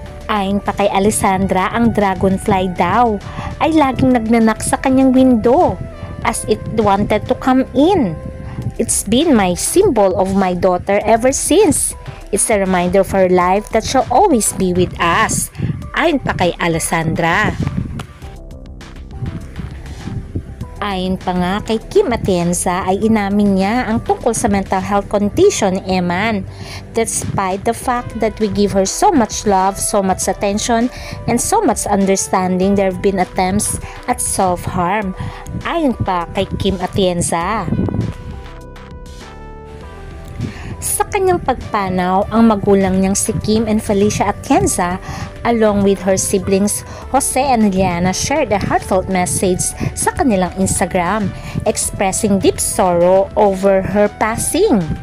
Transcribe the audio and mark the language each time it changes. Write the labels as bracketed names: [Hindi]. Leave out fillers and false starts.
[Filipino] Ayon pa kay Alessandra, ang dragonfly daw ay laging nagnanak sa kanyang window [English] as it wanted to come in. "It's been my symbol of my daughter ever since. It's a reminder of her life that shall always be with us." [Filipino] Ayon pa kay Alessandra. Ayon pa nga kay Kim Atienza ay inamin niya ang tungkol sa mental health condition ni Eman. [English] Despite the fact that we give her so much love, so much attention, and so much understanding, there have been attempts at self-harm. [Filipino] Ayon pa kay Kim Atienza. Sa kanyang pagpanaw, ang magulang niyang si [English] Kim and Felicia Atienza along with her siblings Jose and Liana shared a heartfelt message [Filipino] sa kanilang [English] Instagram expressing deep sorrow over her passing.